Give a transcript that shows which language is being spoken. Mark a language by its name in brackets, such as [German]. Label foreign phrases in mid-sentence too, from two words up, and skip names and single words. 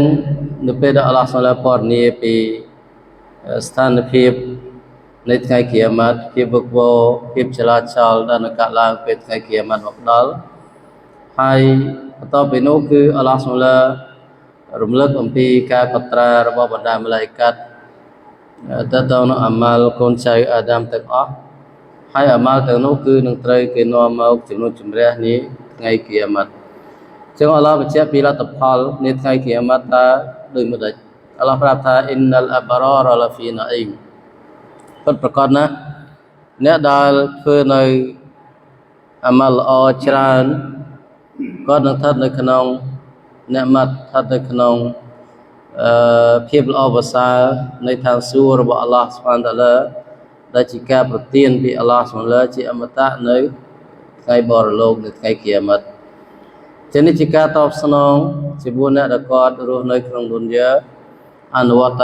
[Khmer] នៅពេលដែល Allah សូមពរនាពីស្ថានភាពនៃថ្ងៃគីយ៉ាម៉ាត់ភាពវឹកវរភាពចលាចលដែលនឹងកើតឡើងពេលថ្ងៃគីយ៉ាម៉ាត់មកដល់ហើយបន្ទាប់ពីនោះគឺ Allah សូមរំលឹកអំពីការកត់ត្រារបស់បណ្ដាម៉ាឡៃកាត់ទៅទៅនឹងអាម៉ាល់កូនចៅអាដាមទាំងអស់ហើយអា ម៉ាល់ទាំងនោះគឺនឹងត្រូវគេនាំមកជំនុំជម្រះនេះថ្ងៃគីយ៉ាម៉ាត់ ចឹង Allah បញ្ជាក់ពីលទ្ធផលនៃថ្ងៃគីយ៉ាម៉ាត់ថាដូចម្ដេច Allah ប្រាប់ថា [Arabic] إن الأبرار لفي نعيم [Khmer] ពិតប្រាកដណាស់អ្នកដែលធ្វើនៅអាម៉ាល់ល្អច្រើនគាត់នឹងស្ថិតនៅក្នុងអ្នកម៉ាត់ស្ថិតនៅក្នុងភាពល្អប្រសើរនៃ ឋានសួគ៌របស់ [Arabic] الله سبحانه وتعالى [Khmer] ដែលជាការប្រទានពី [Arabic] الله سبحانه وتعالى [Khmer] ជាអមតៈនៅថ្ងៃបរលោកនៅថ្ងៃគីយ៉ាម៉ាត់ ចឹងនេះជាការតបស្នងជាមួយអ្នកដែលគាត់រស់នៅក្នុងឌុនយ៉ាអនុវត្ត